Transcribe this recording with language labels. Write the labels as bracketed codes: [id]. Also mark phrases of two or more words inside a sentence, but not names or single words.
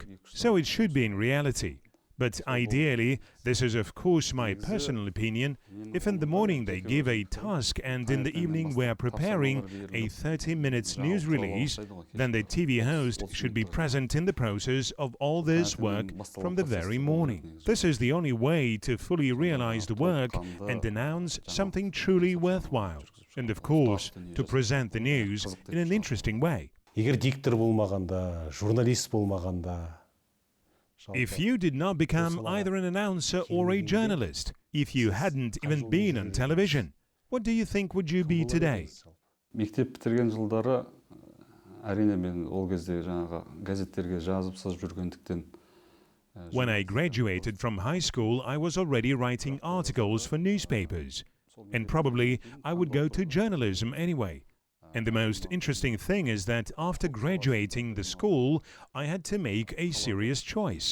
[en] So it should be in reality. But ideally, this is of course my personal opinion, if in the morning they give a task and in the evening we are preparing a 30-minute news release, then the TV host should be present in the process of all this work from the very morning. This is the only way to fully realize the work and announce something truly worthwhile. And of course, to present the news in an interesting way. [kk] Егер диктор болмағанда, журналист болмағанда, [en] if you did not become either an announcer or a journalist, if you hadn't even been on television, what do you think would you be today? [kk] Мектеп бітірген жылдары әрине мен ол кезде жаңағы газеттерге жазып сызып жүргендіктен [en] When I graduated from high school, I was already writing articles for newspapers, and probably I would go to journalism anyway. And the most interesting thing is that after graduating the school, I had to make a serious choice.